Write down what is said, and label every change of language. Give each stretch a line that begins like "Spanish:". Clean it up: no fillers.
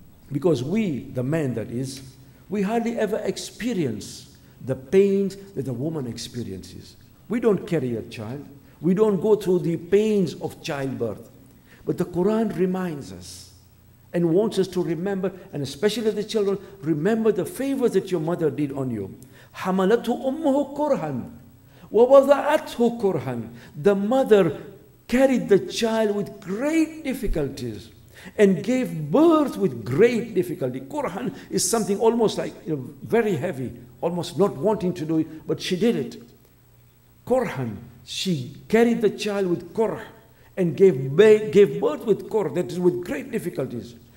English: Because we, the man that is, we hardly ever experience the pains that a woman experiences. We don't carry a child. We don't go through the pains of childbirth. But the Quran reminds us and wants us to remember, and especially the children, remember the favors that your mother did on you.
Arabic: حَمَلَتْهُ أُمُّهُ كُرْهًا وَوَضَعَتْهُ كُرْهًا.
English: The mother carried the child with great difficulties and gave birth with great difficulty. Kurhan is something almost like very heavy, almost not wanting to do it, but she did it. Kurhan, she carried the child with kurh and gave birth with kurh, that is with great difficulties.